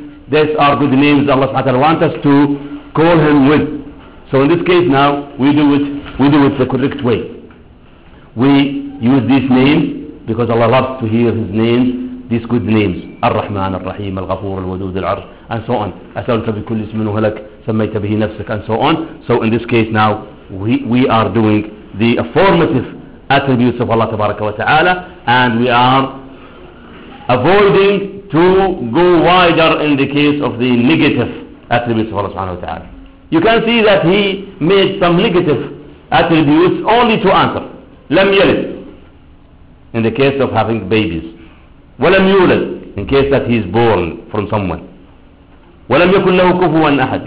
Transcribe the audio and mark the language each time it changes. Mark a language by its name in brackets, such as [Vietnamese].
[English] These are good names Allah سبحانه وتعالى wants us to call him with. So in this case now we do it the correct way. We use these names because Allah loves to hear his names, these good names. [Arabic] الرحمن الرحيم الغفور الودود العرش [English] and so on. [Arabic] أسألك بكل اسم هلك سميت به نفسك and so on. [English] So in this case now we are doing the affirmative attributes of Allah تبارك وتعالى and we are avoiding to go wider in the case of the negative attributes of Allah سبحانه وتعالى. You can see that he made some negative attributes only to answer [Arabic] لم يلد [English] in the case of having babies, [Arabic] ولم يولد [English] in case that he is born from someone, [Arabic] وَلَمْ يَكُنْ لَهُ كُفُوًا أَحَدٍ.